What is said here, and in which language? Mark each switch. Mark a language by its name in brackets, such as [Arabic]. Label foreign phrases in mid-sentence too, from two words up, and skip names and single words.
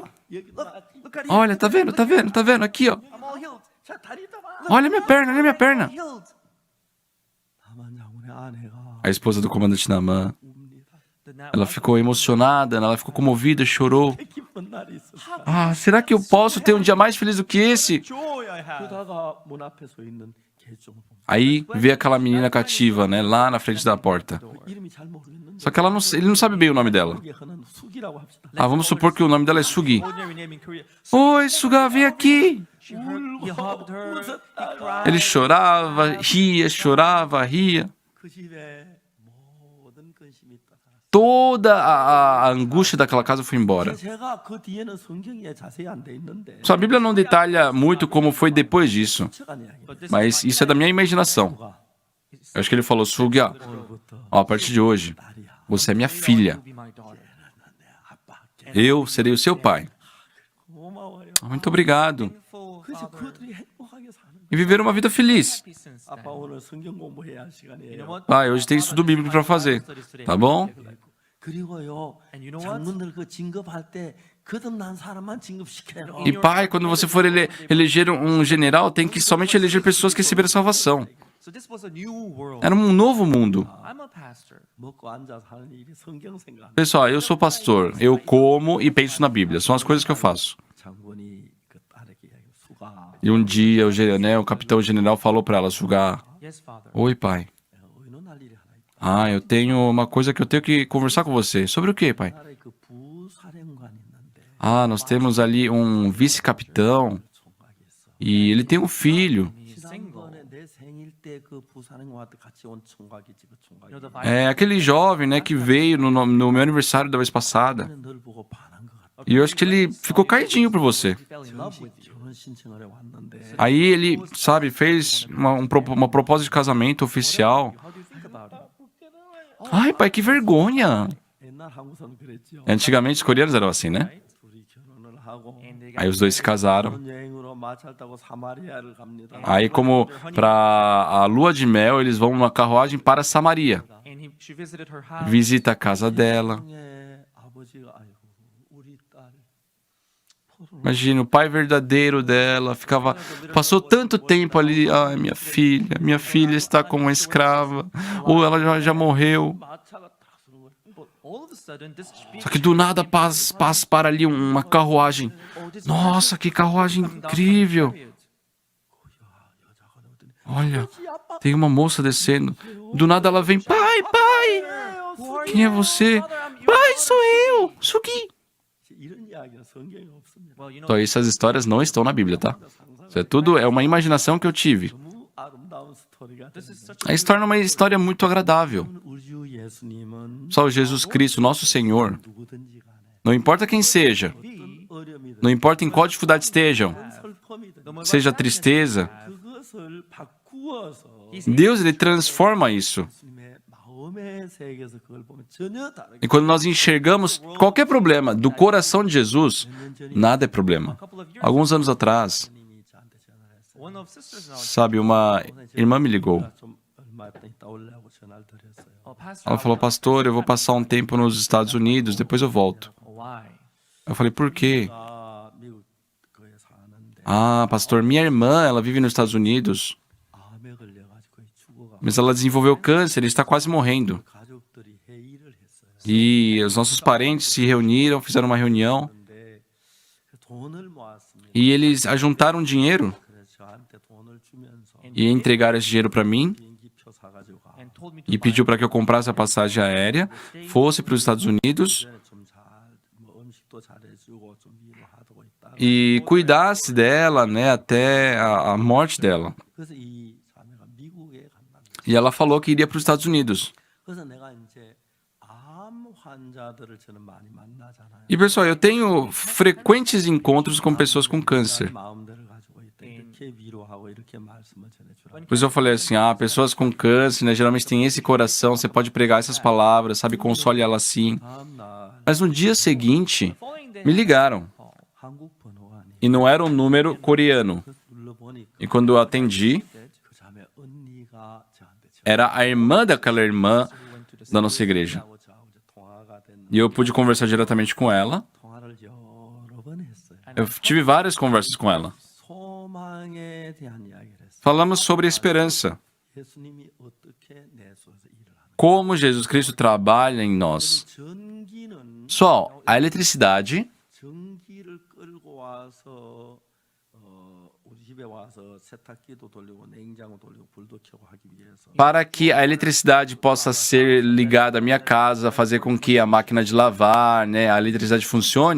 [Korean] 여기 나왔지. [Portuguese] Olha, tá vendo, tá vendo, tá vendo? Aqui, ó. [English] I'm all healed. [Korean] 자, 다리 봐. [Portuguese] Olha minha perna, olha minha perna. [English] Healed. [Korean] 나만 장군의 아내가 [Portuguese] A esposa do comandante Naamã, [Korean] 웁니다. [Portuguese] ela ficou emocionada, ela ficou comovida, chorou. [Korean] 기쁜 날이 있었다. [Portuguese] Ah, será que eu posso ter um dia mais feliz do que esse? [English] Joy I have. [Korean] 그러다가 문 앞에 서 있는 개종을 봅니다. [Portuguese] Aí vê aquela menina cativa, né, lá na frente da porta. [Korean] 그 이름이 잘 모르겠는데 [Portuguese] Só que ele não sabe bem o nome dela. [Korean] 이게 흔한 숙이라고 합시다. [Portuguese] Ah, vamos supor que o nome dela é Sugi. [English] Ordinary name in Korea. [Portuguese] Oi, Suga, vem aqui. [English] He hugged her. He cried. [Portuguese] Ele chorava, ria. [Korean] 그 집에 모든 근심이 떠나. [Portuguese] Toda a angústia daquela casa foi embora. [Korean] 제가 그 뒤에는 성경에 자세히 안 돼 있는데 [Portuguese] Sua Bíblia não detalha muito como foi depois disso, [Korean] 척한 이야기. [English] But this [Portuguese] mas isso é da minha imaginação. [Korean] 누가 [Portuguese] Eu acho que ele falou, Suga, [Korean] 오늘부터 [Portuguese] ó, a partir de hoje, [Korean] 딸이야. [Portuguese] você é minha filha. [English] will be my daughter. [Korean] 아빠. [Portuguese] Eu serei o seu pai. [Korean] 고마워요. [Portuguese] Muito obrigado. [English] Thankful [Korean] 그래서 [English] father. [Korean] 그들이 행복하게 사는. [Portuguese] E viver uma vida feliz. [English] Happy since [Korean] 아빠 [English] then. [Korean] 오늘 성경 공부해야 할 [English] You know [Korean] 시간이에요. [English] what? [Portuguese] Ah, hoje tem estudo bíblico para fazer. Tá bom? [Korean] 그리고요. [English] And you know what? [Korean] 장군들 그 진급할 때 거듭난 사람만 진급시켜요. [Portuguese] E pai, quando você for eleger um general, tem que somente eleger pessoas que receberam salvação. [English] So this was a new world. [Portuguese] Era um novo mundo. [English] I'm a pastor. [Korean] 먹고 앉아서 하는 일이 성경 생각. [Portuguese] Pessoal, eu sou pastor. Eu como e penso na Bíblia. São as coisas que eu faço. [Korean] 장군이 그 딸에게 이야기 수가 [Portuguese] E um dia o capitão general falou para ela, Suga, [English] Yes, father. [Portuguese] oi pai. [Korean] 의논할 일이 하나 있다. [Portuguese] Ah, eu tenho uma coisa que eu tenho que conversar com você. Sobre o quê, pai? [Korean] 나라에 그 부사령관이 있는데 [Portuguese] Ah, nós temos ali um vice-capitão [Korean] 총각이 있어. [Portuguese] e ele tem um filho. [English] He's single. [Korean] 지난번에 내 생일 때 그 부사령관한테 같이 온 총각이지 그 총각이. [English] You know, the [Portuguese] É aquele jovem, né, que veio no meu aniversário da vez passada. [Korean] 널 보고 반한 것 같아. [Portuguese] E eu acho que ele ficou caidinho por você. [English] He fell in love with you. [Korean] 결혼 신청을 해 왔는데 [Portuguese] Aí ele, sabe, fez uma proposta de casamento oficial. [English] How do you think about it? [Portuguese] Ai, pai, que vergonha. [Korean] 옛날 한국 사람 그랬죠. [Portuguese] Antigamente os coreanos eram assim, né? [Korean] 둘이 결혼을 하고 [English] And they got [Portuguese] Aí os dois se casaram. [Korean] 여행으로 마차를 타고 사마리아를 갑니다. [Portuguese] Aí, como para a lua de mel, eles vão numa carruagem para Samaria. [English] and she visited her house. [Portuguese] Visita a casa dela. [Korean] 나중에 아버지가 아이고 우리 딸 [Portuguese] Imagina, o pai verdadeiro dela passou tanto tempo ali. Ai, minha filha está como uma escrava. Ou ela já morreu. [Korean] 마차가 딱 서는 거예요. [English] But all of a sudden, this speech [Portuguese] Só que do nada passa para ali uma carruagem. Nossa, que carruagem incrível. Olha, tem uma moça descendo. Do nada ela vem. Pai, quem é você? Pai, sou eu, Sugi. [Korean] 이런 이야기는 성경에 없습니다. [English] well, you know, [Portuguese] Então, essas histórias não estão na Bíblia, tá? Isso é tudo, é uma imaginação que eu tive. [Korean] 너무 아름다운 스토리가 [English] this is [Korean] 되는 [English] such [Portuguese] Aí se torna uma história muito agradável. [Korean] 우리 주 예수님은 [Portuguese] Só o Jesus Cristo, nosso Senhor, [Korean] 누구든지 간에 [Portuguese] não importa quem seja, [Korean] 어떤 어려움이든 [Portuguese] não importa em qual dificuldade estejam, [Korean] 슬픔이든 [Portuguese] seja tristeza, [Korean] 그것을 바꾸어서 [Portuguese] Deus ele transforma isso. [Korean] 예수님의 마음의 세계에서 그걸 보면 전혀 다르게 [Portuguese] E quando nós enxergamos qualquer problema do coração de Jesus, nada é problema. [English] couple of years [Portuguese] Alguns anos atrás, [Korean] 님이 저한테 전화를 했어요. [English] one of sisters now [Portuguese] sabe, uma irmã me ligou. [Korean] 좀 얼마 있다 오려고 전화를 드렸어요. [English] pastor [Portuguese] Ela falou, pastor, eu vou passar um tempo nos Estados Unidos, depois eu volto. [English] why [Portuguese] Eu falei, por quê? [Korean] 아, 미국 거에 사는데 [Portuguese] Ah, pastor, minha irmã, ela vive nos Estados Unidos, [Korean] 암에 걸려가지고 거의 죽어가 [Portuguese] mas ela desenvolveu câncer e está quase morrendo. [Korean] 가족들이 회의를 했어요. [Portuguese] E os nossos parentes se reuniram, fizeram uma reunião [Korean] 근데 돈을 모았습니다. [Portuguese] e eles ajuntaram dinheiro [Korean] 그래서 저한테 돈을 주면서 [Portuguese] e entregaram esse dinheiro para mim [Korean] 비행기표 사가지고 가. [English] and told me to [Portuguese] e pediu para que eu comprasse a passagem aérea, fosse para os Estados Unidos [Korean] 좀잘뭐 음식도 잘해주고 좀 위로하고 있다. [Portuguese] e cuidasse dela, né, até a morte dela. [Korean] 그래서 이 자매가 미국에 간다. [Portuguese] E ela falou que iria para os Estados Unidos. [Korean] 그래서 내가 이제 암 환자들을 저는 많이 만나잖아요. [Portuguese] E pessoal, eu tenho frequentes encontros com pessoas com câncer. [Korean] 마음들을 가지고 있다. 이렇게 위로하고 이렇게 말씀을 전해주라. [Portuguese] Pois eu falei assim, pessoas com câncer, né, geralmente têm esse coração, você pode pregar essas palavras, sabe, console ela assim. [Korean] 다음 날 [Portuguese] Mas no dia seguinte, [English] following day [Portuguese] me ligaram. [Korean] 한국 번호가 아니. [Portuguese] E não era um número coreano. [Korean] 그래서 눌러보니까 [Portuguese] E quando eu atendi, [Korean] 그 자매 언니가 저한테 [Portuguese] era a irmã daquela irmã [English] went to the [Portuguese] da nossa igreja. [Korean] 전화하고 저하고 이제 통화가 됐는데 [Portuguese] E eu pude conversar diretamente com ela. [Korean] 통화를 여러 번 했어요. [Portuguese] Eu tive várias conversas com ela. [Korean] 소망에 대한 이야기를 했어요. [Portuguese] Falamos sobre esperança. [Korean] 예수님이 어떻게 내 속에서 일을 하는 [Portuguese] Como Jesus Cristo trabalha em nós. [Korean] 전기는 [Portuguese] Só, a eletricidade, [Korean] 전기를 끌고 와서 우리 집에 와서 세탁기도 돌리고 냉장고 돌리고 불도 켜고 하기 위해서 [Portuguese] para que a eletricidade possa ser ligada à minha casa, fazer com que a máquina de lavar, né, a eletricidade funcione,